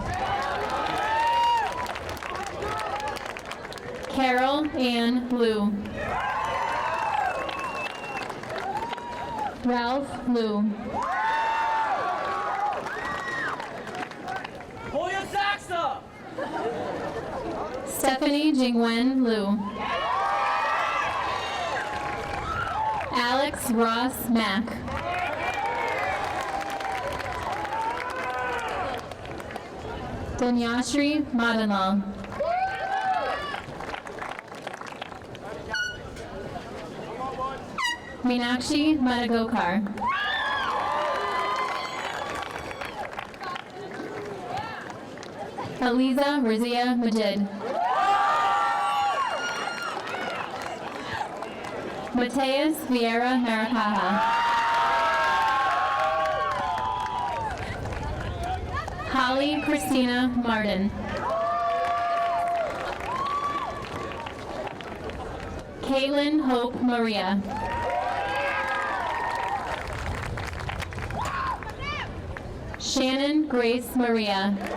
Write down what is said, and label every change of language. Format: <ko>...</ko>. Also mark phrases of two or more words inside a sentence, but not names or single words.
<en>Carol Ann Liu. Ralph Liu. Pull your socks up! Stephanie Jingwen Liu. Alex Ross Mack. Danyashri Madanlal. Meenakshi Madagokar. Aliza Rizia Majid. Mateus Vieira Marakaha. Holly Christina Martin. Caitlin Hope Maria. Shannon Grace Maria.</en>